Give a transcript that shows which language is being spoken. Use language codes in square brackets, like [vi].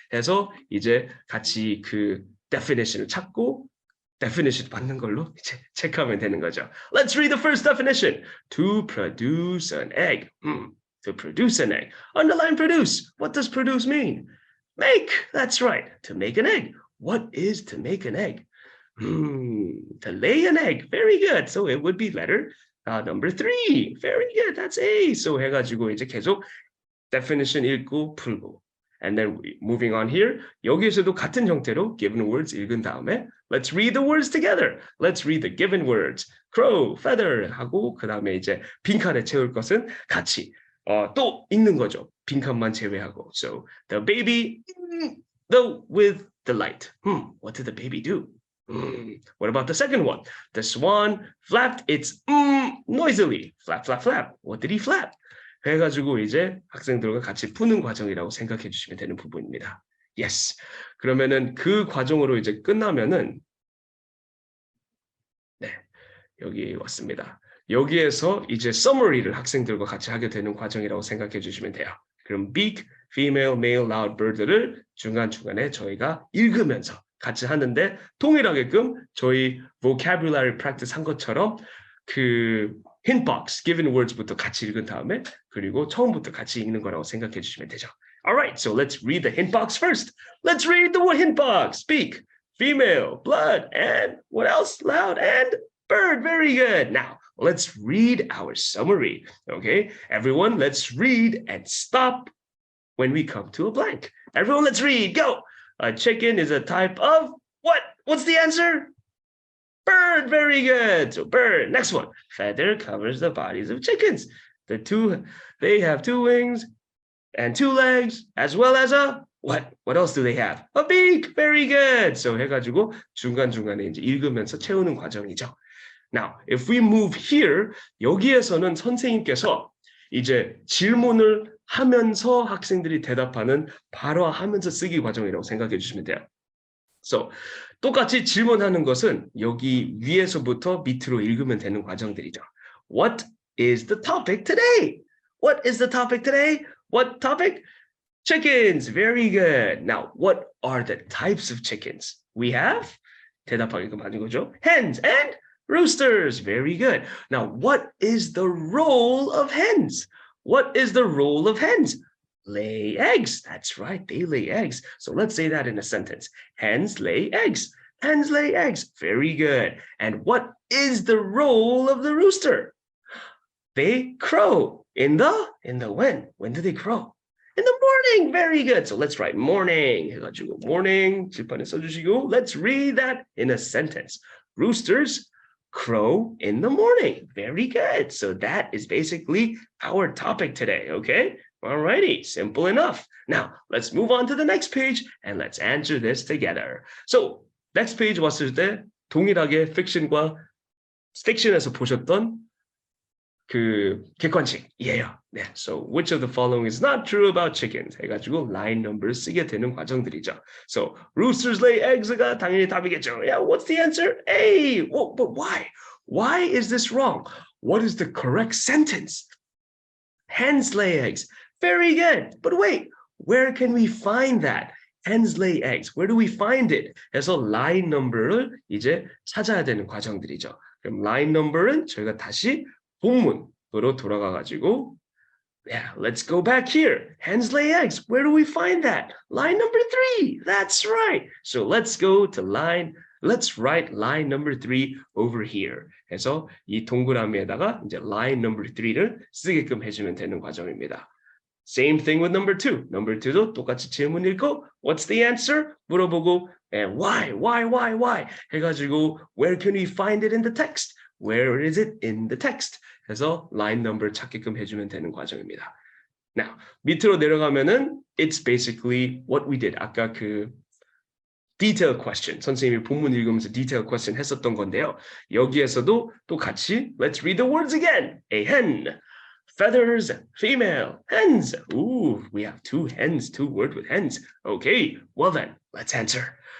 [ko] 해서 이제 같이 그 definition을 찾고 definition 받는 걸로 이제 체크하면 되는 거죠. [en] Let's read the first definition. To produce an egg. To produce an egg. Underline produce. What does produce mean? Make. That's right. To make an egg. What is to make an egg? To lay an egg. Very good. So it would be letter number 3. Very good. That's A. [ko] So 해가지고 이제 계속 definition 읽고 풀고. [en] And then moving on here, [ko] 여기에서도 같은 형태로 given words 읽은 다음에 [en] Let's read the words together. Let's read the given words. [ko] Crow, feather 하고 그 다음에 이제 빈칸에 채울 것은 같이 또 읽는 거죠. 빈칸만 제외하고. [en] So the baby, with the light. What did the baby do? What about the second one? The swan flapped its noisily. Flap, flap, flap. What did he flap? [ko] 해가지고 이제 학생들과 같이 푸는 과정이라고 생각해 주시면 되는 부분입니다. [en] Yes. [ko] 그러면은 그 과정으로 이제 끝나면은 네, 여기 왔습니다. 여기에서 이제 summary를 학생들과 같이 하게 되는 과정이라고 생각해 주시면 돼요. 그럼 beak, female, male, loud bird를 중간중간에 저희가 읽으면서 같이 하는데 동일하게끔 저희 vocabulary practice 한 것처럼 그 hint box, given words부터 같이 읽은 다음에 그리고 처음부터 같이 읽는 거라고 생각해 주시면 되죠. [en] Alright, so let's read the hint box first. Let's read the hint box. Beak, female, blood, and what else? Loud and bird. Very good. Now, let's read our summary. Okay, everyone, let's read and stop when we come to a blank. Everyone, let's read. Go. A chicken is a type of what? What's the answer? Bird. Very good. So bird. Next one. Feather covers the bodies of chickens. They have 2 wings and 2 legs, as well as a what? What else do they have? A beak. Very good. [ko] So 해가지고 중간중간에 이제 읽으면서 채우는 과정이죠. [en] Now, if we move here, [ko] 여기에서는 선생님께서 이제 질문을 하면서 학생들이 대답하는 발화하면서 쓰기 과정이라고 생각해 주시면 돼요. So, 똑같이 질문하는 것은 여기 위에서부터 밑으로 읽으면 되는 과정들이죠. [en] What is the topic today? What is the topic today? What topic? Chickens. Very good. Now, what are the types of chickens? We have [ko] 대답하기가 많은 거죠. [en] Hens and roosters. Very good. Now, what is the role of hens? What is the role of hens? Lay eggs. That's right. They lay eggs. So let's say that in a sentence. Hens lay eggs. Hens lay eggs. Very good. And what is the role of the rooster? They crow. In the when? When do they crow? In the morning. Very good. So let's write morning. [ko] 해가지고 morning. 칠판에 써주시고. [en] Let's read that in a sentence. Roosters crow in the morning. Very good. So that is basically our topic today. Okay. Alrighty, simple enough. Now, let's move on to the next page and let's answer this together. [ko] So, next page 왔을 때 동일하게 fiction에서 보셨던 그 객관식이에요. [en] 네, so which of the following is not true about chickens? [ko] 해가지고 line number 쓰게 되는 과정들이죠. So, [en] roosters lay eggs [ko] 가 당연히 답이겠죠. [en] Yeah, what's the answer? A. Well, but why? Why is this wrong? What is the correct sentence? Hens lay eggs. Very good. But wait, where can we find that? Hens lay eggs. Where do we find it? [ko] 해서 line number를 이제 찾아야 되는 과정들이죠. 그럼 line number은 저희가 다시 본문으로 돌아가가지고 [en] yeah, let's go back here. Hens lay eggs. Where do we find that? Line number 3. That's right. So let's go to let's write line number 3 over here. [ko] 해서 이 동그라미에다가 이제 line number 3를 쓰게끔 해주면 되는 과정입니다. [en] Same thing with number 2. Number 2도 [ko] 똑같이 질문 읽고 [en] what's the answer? [ko] 물어보고 [en] and why? [ko] 해가지고 [en] where can we find it in the text? Where is it in the text? [ko] 해서 line number 찾게끔 해주면 되는 과정입니다. [en] Now, [ko] 밑으로 내려가면은 [en] it's basically what we did. [ko] 아까 그 detail question, 선생님이 본문 읽으면서 detail question 했었던 건데요. 여기에서도 또 같이 [en] let's read the words again. A hen, feathers, female, hens. Ooh, we have 2 hens, 2 words with hens. Okay, well then, let's answer.